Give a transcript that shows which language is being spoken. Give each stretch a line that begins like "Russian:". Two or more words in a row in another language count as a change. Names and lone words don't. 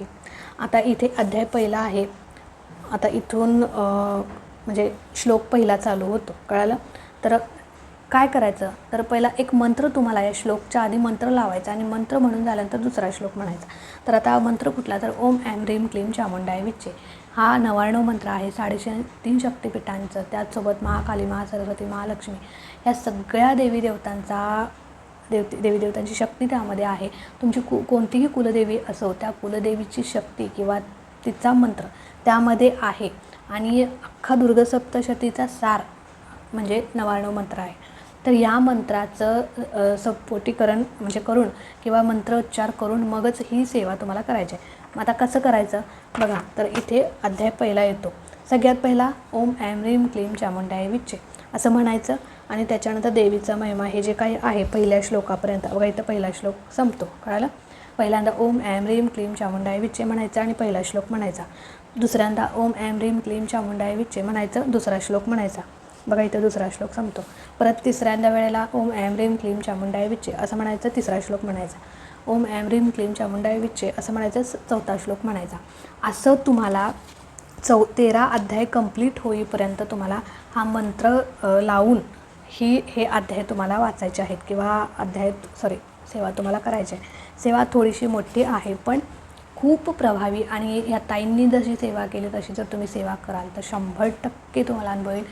Marathi: आता इथे अध्याय पहिला आहे. आता इथून म्हणजे श्लोक पहिला चालू होतो, कळालं. तर काय करायचं, तर पहिला एक मंत्र तुम्हाला या श्लोकच्या आधी मंत्र लावायचा आणि मंत्र म्हणून झाल्यानंतर दुसरा श्लोक म्हणायचा. तर आता मंत्र कुठला, तर
Sanskrit: ओम ऐं ह्रीं क्लीं चामुंडाय विच्चे.
Marathi: हा 99 मंत्र आहे 3.5 शक्तिपीठांचं. त्याचसोबत महाकाली, महासरस्वती, महालक्ष्मी या सगळ्या देवी देवतांची शक्ती त्यामध्ये आहे. तुमची कोणतीही कुलदेवी असो, त्या कुलदेवीची शक्ती किंवा तिचा मंत्र त्यामध्ये आहे. आणि अख्खा दुर्गासप्तशतीचा सार म्हणजे 99 मंत्र आहे. तर या मंत्राचं सपोटीकरण म्हणजे करून किंवा मंत्रोच्चार करून मगच ही सेवा तुम्हाला करायची आहे. मग आता कसं करायचं बघा. तर इथे अध्याय पहिला येतो. सगळ्यात पहिला
Sanskrit: ओम ऐं ह्रीं क्लीं चामुंडाय विच्चे
Marathi: असं म्हणायचं आणि त्याच्यानंतर देवीचा महिमा हे जे काही आहे पहिल्या श्लोकापर्यंत बघा. इथं पहिला श्लोक संपतो, कळालं. पहिल्यांदा
Sanskrit: ओम ऐं ह्रीं क्लीं चामुंडाय विच्चे
Marathi: म्हणायचं आणि पहिला श्लोक म्हणायचा. दुसऱ्यांदा
Sanskrit: ओम ऐं ह्रीं क्लीं चामुंडाय विच्चे
Marathi: म्हणायचं, दुसरा श्लोक म्हणायचा. बघा इथं दुसरा श्लोक संपतो. परत तिसऱ्यांदा वेळेला
Sanskrit: ओम ऐं ह्रीं क्लीं चामुंडाय विच्चे
Marathi: असं म्हणायचं, तिसरा श्लोक म्हणायचा.
Sanskrit: ओम ऐं ह्रीं क्लीं चामुंडाय विच्चे
Marathi: असं म्हणायचं, चौथा श्लोक म्हणायचा. असं तुम्हाला 13 अध्याय कंप्लीट होईपर्यंत तुम्हाला हा मंत्र लावून हे अध्याय तुम्हाला वाचायचे आहेत किंवा सेवा तुम्हाला करायची आहे. सेवा थोडीशी मोठी आहे पण खूप प्रभावी आणि या ताईंनी जशी सेवा केली तशी जर तुम्ही सेवा कराल तर 100% तुम्हाला अनुभव येईल.